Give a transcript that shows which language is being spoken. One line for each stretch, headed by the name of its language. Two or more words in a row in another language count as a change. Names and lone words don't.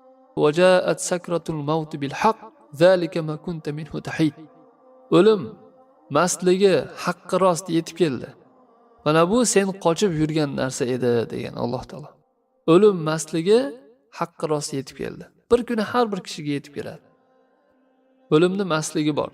Arabic: وجاءت سكرة الموت بالحق ذلك ما كنت منه تحيد.
Uzbek: O'lim mastligi haqqi rost yetib keldi. Mana bu sen qochib yurgan narsa edi degan Alloh taolo. O'lim mastligi haqqi rost yetib keldi. Bir kuni har bir kishiga yetib keladi. O'limni masligi bor.